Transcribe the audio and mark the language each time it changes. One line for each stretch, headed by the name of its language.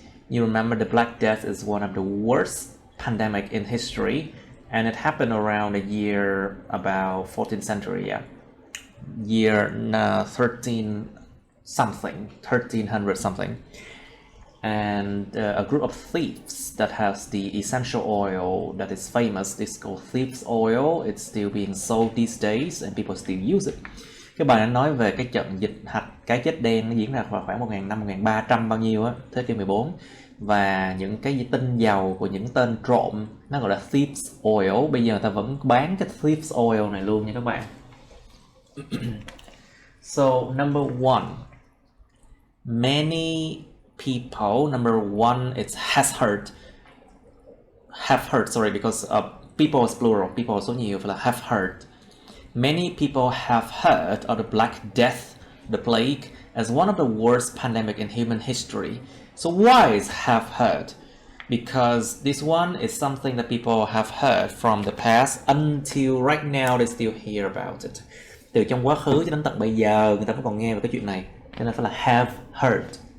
English: You remember the Black Death is one of the worst pandemic in history, and it happened around the year about 14th century, year 1300 something. And a group of thieves that has the essential oil that is famous, it's called thieves' oil. It's still being sold these days and people still use it.
Vietnamese: Cái bài nó nói về cái trận dịch hạch cái chết đen nó diễn ra vào khoảng 1300 bao nhiêu á, thế kỷ 14, và những cái tinh dầu của những tên trộm nó gọi là thieves oil. Bây giờ người ta vẫn bán cái thieves oil này luôn nha các bạn.
English: So number one, many people. Number one, it's have heard, sorry, because people is plural, people
Vietnamese: số nhiều,
English: phải là have heard. Many people have heard of the Black Death, the plague, as one of the worst pandemic in human history. So why is have heard? Because this one is something that people have heard from the past until right now they still hear about it.
Vietnamese: Từ trong quá khứ cho đến tận bây giờ người ta vẫn còn nghe về cái chuyện này, cho nên phải là have heard.